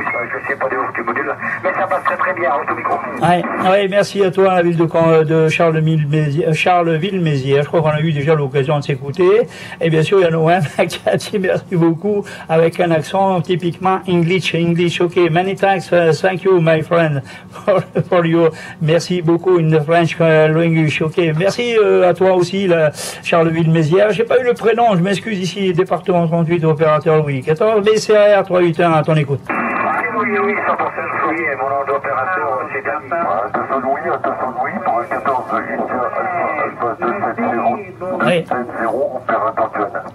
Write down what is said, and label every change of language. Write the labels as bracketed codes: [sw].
[fr] Je sais pas de où tu modules, mais ça passe très très bien au micro. Ouais, merci à toi, la ville de Charleville-Mézières. Je crois qu'on a eu déjà l'occasion de s'écouter. Et bien sûr, il y a Noël qui a dit merci beaucoup avec un accent typiquement English. [en] Ok, many thanks, thank you, my friend, for you. [fr] Merci beaucoup [en] in the French language. [fr] Ok, merci à toi aussi, Charleville-Mézières. J'ai pas eu le prénom, je m'excuse ici, département 38, opérateur Louis. 14 BCR 381, à ton écoute. Oui, 100% Louis, et mon nom d'opérateur, c'est Dani. 200 Louis, pour un 14 Alpha 270, opérateur John.